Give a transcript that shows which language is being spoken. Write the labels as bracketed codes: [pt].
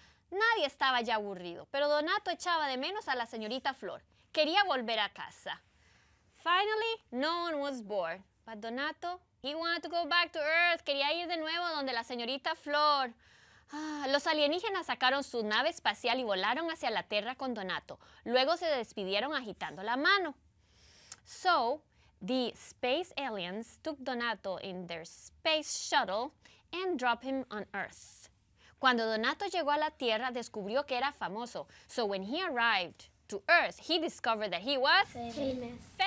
[es] Nadie estaba ya aburrido, pero Donato echaba de menos a la señorita Flor. Quería volver a casa. [en] Finally, no one was bored, but Donato, he wanted to go back to Earth. [es] Quería ir de nuevo donde la señorita Flor. Los alienígenas sacaron su nave espacial y volaron hacia la Tierra con Donato. Luego se despidieron agitando la mano. [en] So, the space aliens took Donato in their space shuttle and dropped him on Earth. [es] Cuando Donato llegó a la Tierra, descubrió que era famoso. [en] So when he arrived to Earth, he discovered that he was famous.